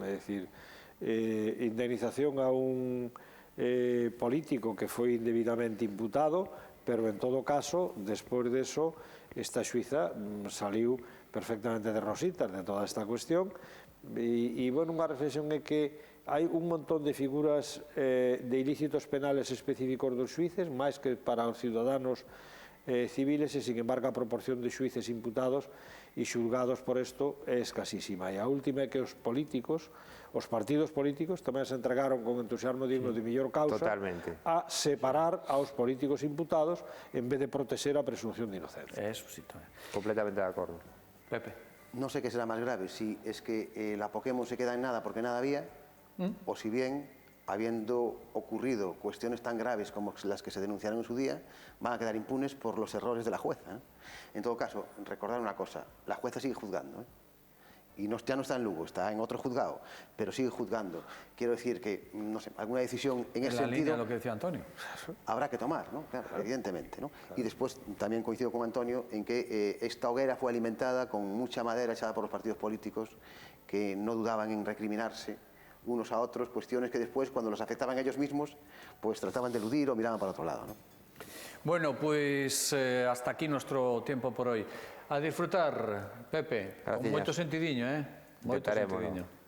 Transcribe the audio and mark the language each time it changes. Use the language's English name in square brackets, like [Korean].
[Galician] É dicir, indemnización a un político que foi indebidamente imputado, pero en todo caso, despois deso, esta xuiza saliu perfectamente de rositas de toda esta cuestión e, bueno, unha reflexión é que hai un montón de figuras de ilícitos penales específicos dos xuíces, máis que para os ciudadanos civiles, e, sin embargo, a proporción de xuíces imputados e xulgados por isto é escasísima. E a última é que os políticos, os partidos políticos, tamén se entregaron con entusiasmo digno de mellor causa a separar aos políticos imputados en vez de protexer a presunción de inocencia. Eso sí, tamén. Completamente de acordo. Pepe. [Spanish] No sé qué será más grave, si es que la Pokémon se queda en nada porque nada había, o si bien, habiendo ocurrido cuestiones tan graves como las que se denunciaron en su día, van a quedar impunes por los errores de la jueza. En todo caso, recordar una cosa, la jueza sigue juzgando, y ya no está en Lugo, está en otro juzgado, pero sigue juzgando. Quiero decir que, no sé, alguna decisión en ese sentido... En la línea de lo que decía Antonio. Habrá que tomar, ¿no? Claro, evidentemente, ¿no? Claro. Y después también coincido con Antonio en que esta hoguera fue alimentada con mucha madera echada por los partidos políticos que no dudaban en recriminarse unos a otros, cuestiones que después, cuando los afectaban a ellos mismos, pues trataban de eludir o miraban para otro lado, ¿no? Bueno, pues hasta aquí nuestro tiempo por hoy. [Galician] A disfrutar, Pepe, con moito sentidiño, moito sentidiño.